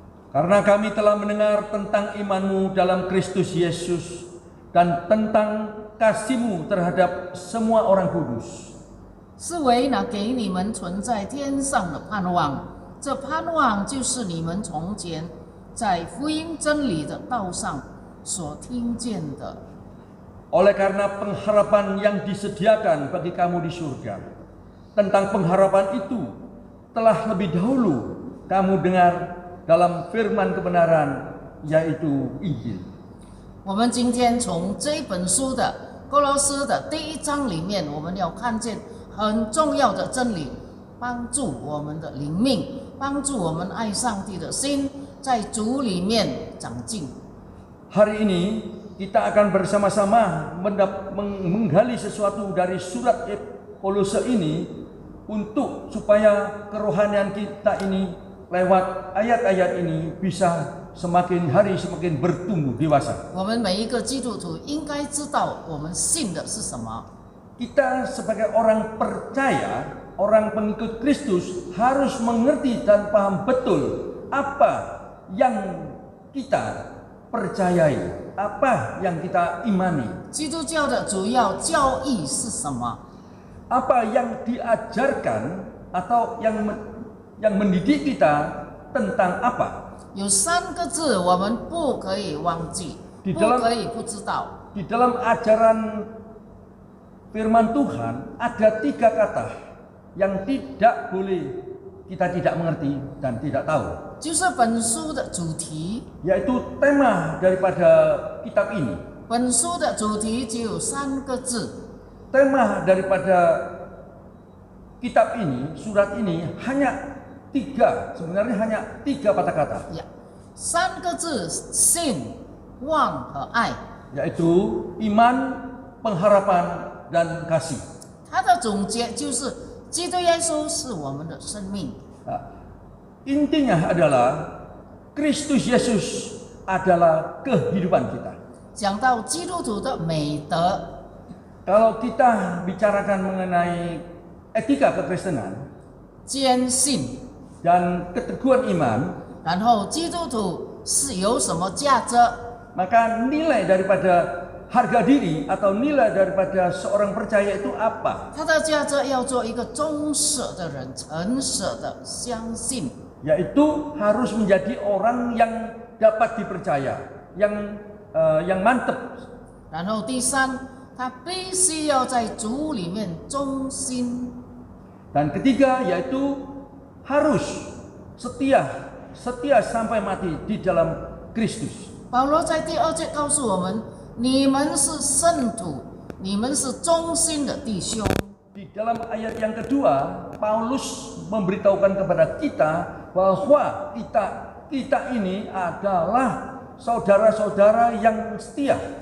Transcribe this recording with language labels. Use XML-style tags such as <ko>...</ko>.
<id>Karena kami telah mendengar tentang imanmu dalam Kristus Yesus dan tentang kasihmu terhadap semua orang kudus.</id> <zh>是为那给你们存在天上的盼望，这盼望就是你们从前在福音真理的道上所听见的。</zh> <id>Oleh karena pengharapan yang disediakan bagi kamu di surga, tentang pengharapan itu telah lebih dahulu kamu dengar dalam firman kebenaran, yaitu Injil.</id> <zh>我们今天从这本书的哥罗斯的第1章里面，我们要看见很重要的真理，帮助我们的灵命，帮助我们爱上帝的心，在主里面长进。</zh> <id>Hari ini kita akan bersama-sama menggali sesuatu dari surat Kolose ini untuk supaya kerohanian kita ini lewat ayat-ayat ini bisa semakin hari semakin bertumbuh dewasa.</id> <zh>我们每一个基督徒应该知道我们信的是什么。</zh> <id>Kita sebagai orang percaya, orang pengikut Kristus harus mengerti dan paham betul apa yang kita percayai, apa yang kita imani,</id> <zh>基督教的主要教义是什么？</zh> <id>apa yang diajarkan atau yang mendidik kita tentang apa.</id> <zh>有3个字我们不可以忘记，不可以不知道。</zh> <id>Di dalam ajaran firman Tuhan ada 3 kata yang tidak boleh kita tidak mengerti dan tidak tahu.</id> <zh>就是本书的主题。</zh> <id>Yaitu tema daripada kitab ini.</id> <zh>本书的主题只有3个字，</zh> <id>Tema daripada kitab ini, surat ini hanya 3, sebenarnya hanya 3 kata-kata.</id> <zh>呀，3个字：信、望和爱。</zh> <id>Yaitu iman, pengharapan, dan kasih.</id> <zh>它的总结就是基督耶稣是我们的生命。</zh> <id>Intinya adalah Kristus Yesus adalah kehidupan kita.</id> <zh>讲到基督徒的美德，</zh> <id>Kalau kita bicarakan mengenai etika kekristenan</id> <zh>坚信，</zh> <id>dan keteguhan iman,</id> <zh>然后基督徒是有什么价值？</zh> <id>maka nilai daripada harga diri atau nilai daripada seorang percaya itu apa?</id> <zh>他的价值要做一个忠实的人，诚实的相信。</zh> <id>Yaitu harus menjadi orang yang dapat dipercaya, yang mantap.</id> <zh>然后第3，他必须要在主里面忠心。</zh> <id>Dan ketiga yaitu harus setia sampai mati di dalam Kristus.</id> <zh>保罗在第2节告诉我们：你们是圣徒，你们是忠心的弟兄。</zh> <id>Di dalam ayat yang kedua, Paulus memberitahukan kepada kita bahwa kita ini adalah saudara-saudara yang setia.</id>